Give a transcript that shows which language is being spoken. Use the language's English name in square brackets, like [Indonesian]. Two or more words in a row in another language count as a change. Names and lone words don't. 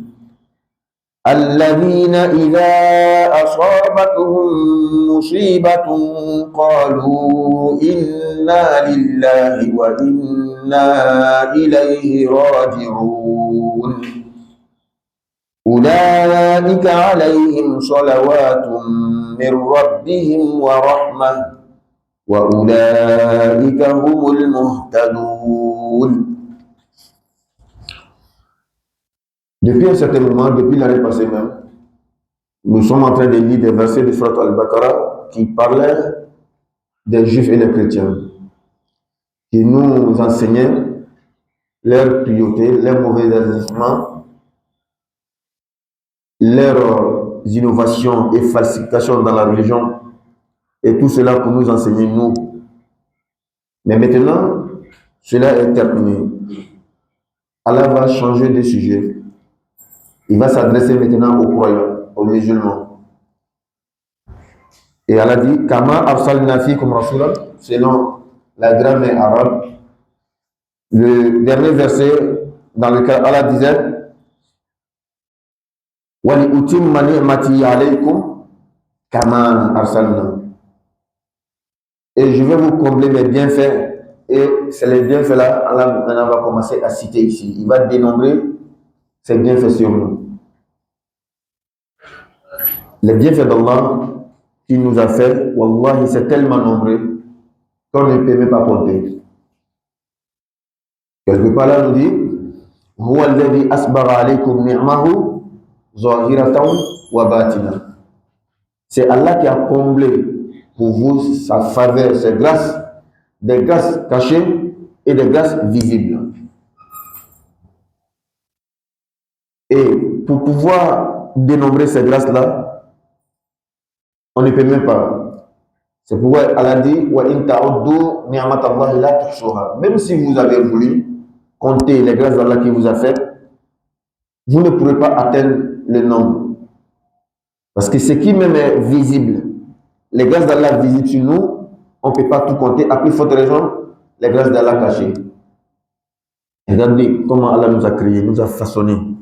[Arabic] الذين إذا أصابتهم مصيبة قالوا إنا لله وإنا إليه راجعون أولئك عليهم صلوات من ربهم ورحمة وأولئك هم المهتدون. [French] Depuis un certain moment, depuis l'année passée même, nous sommes en train de lire des versets de Surat Al-Baqarah qui parlaient des Juifs et des chrétiens, qui nous enseignaient leurs priorités, leurs mauvais agissements, leurs innovations et falsifications dans la religion, et tout cela pour nous enseigner nous. Mais maintenant, cela est terminé. Allah va changer de sujet. Il va s'adresser maintenant aux croyants, aux musulmans. Et Allah dit, [Arabic] كما أرسلنا فيكم رسولا, [French] selon la grammaire arabe, le dernier verset dans lequel Allah disait, [Arabic] ولأتم نعمتي عليكم كما أرسلنا. [French] Et je vais vous combler mes bienfaits. Et c'est les bienfaits-là, Allah maintenant va commencer à citer ici. Il va dénombrer ses bienfaits sur nous. Les bienfaits d'Allah qu'il nous a fait, wallahi, c'est tellement nombreux qu'on ne peut même pas compter. Quelque part là, nous dit, [Arabic] هو الذي أسبغ عليكم نعمه ظاهرة وباطنة. [French] C'est Allah qui a comblé pour vous sa faveur, ses grâces, des grâces cachées et des grâces visibles. Et pour pouvoir dénombrer ces grâces-là, on ne peut même pas. C'est pourquoi Allah dit [Arabic] وإن تعدوا نعمة الله لا تحصوها. [French] Même si vous avez voulu compter les grâces d'Allah qui vous a fait, vous ne pourrez pas atteindre le nombre. Parce que ce qui même est visible, les grâces d'Allah visibles sur nous, on ne peut pas tout compter. À plus forte raison, les grâces d'Allah cachées. Regardez comment Allah nous a créés, nous a façonnés.